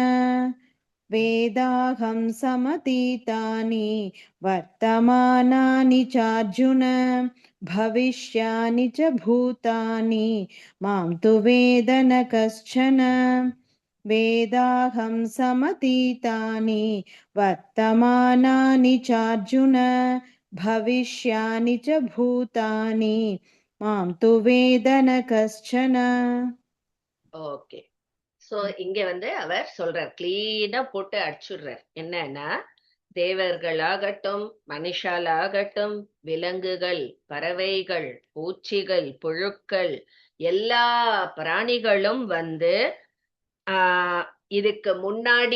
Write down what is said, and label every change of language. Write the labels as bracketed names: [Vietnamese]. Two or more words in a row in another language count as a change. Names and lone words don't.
[Sanskrit] वेदाहं समतीतानि वर्तमानानि चार्जुन भविष्यानि च भूतानि मां तु वेद न कश्चन. वेदाहं समतीतानि वर्तमानानि चार्जुन भविष्यानि च भूतानि मां तु वेद न कश्चन. [Tamil] ஓகே. சோ இங்க அவர் சொல்றார், கிளீனா போட்டு அடிச்சுடுறார். என்னன்னா, தேவர்களாகட்டும், மனுஷாலாகட்டும், விலங்குகள், பறவைகள், பூச்சிகள், புழுக்கள், எல்லா பிராணிகளும் இதுக்கு முன்னாடி